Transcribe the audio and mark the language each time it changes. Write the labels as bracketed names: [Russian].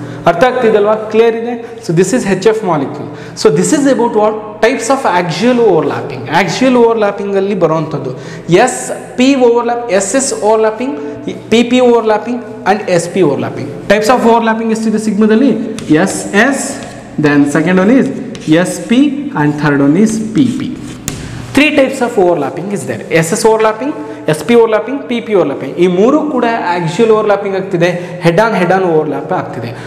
[Kannada] ಅರ್ಥ ಆಗ್ತಿದಲ್ವಾ? ಕ್ಲಿಯರ್ ಇದೆ? [English] So this is HF molecule. So this is about what types of axial overlapping. Axial ಓವರ್ಲ್ಯಾಪಿಂಗಲ್ಲಿ [Kannada] ಬರುವಂಥದ್ದು [English] SP overlap, SS overlapping, PP overlapping and SP overlapping. Types of overlapping [Kannada] ಎಷ್ಟಿದೆ ಸಿಗ್ಮಾದಲ್ಲಿ? [English] SS, then second one is SP and third one is PP. 3 types of overlapping is there. SS overlapping, SP overlapping, PP overlapping. [Kannada] ಈ ಮೂರು ಕೂಡ axial overlapping ಆಗ್ತಿದೆ, head on overlap ಆಗ್ತಿದೆ.